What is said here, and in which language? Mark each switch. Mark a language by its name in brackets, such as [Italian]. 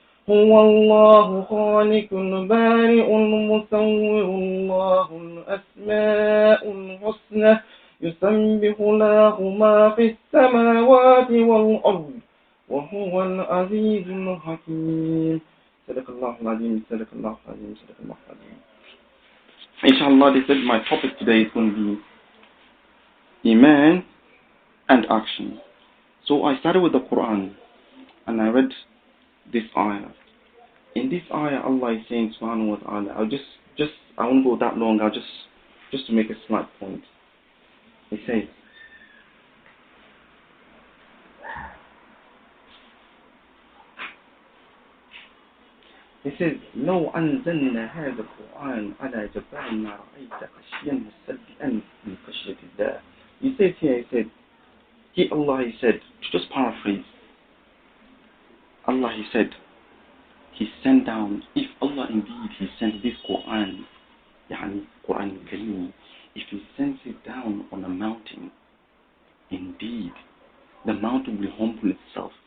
[Arabic] هو الله خالق البارئ المصور الله الأسماء الحسنى يسبح له ما في السماوات والأرض وهو العزيز الحكيم. صدق الله العظيم صدق الله العظيم صدق الله العظيم. [English] Inshallah, they said my topic today is going to be Iman and action. So I started with the Quran and I read this ayah. In this ayah, Allah is saying subhanahu wa ta'ala, I won't go that long, I'll just to make a slight point. He says, [Arabic] لو أنزلنا هذا القرآن على جبال لرأيت خشيا مصدعا من خشية الله. [English] He says here, Allah, he said, to just paraphrase, Allah, he said, he sent down, if Allah indeed, he sent this Quran, [Arabic] يعني [English] Quran Kareem, if he sends it down on a mountain, indeed, the mountain will humble itself.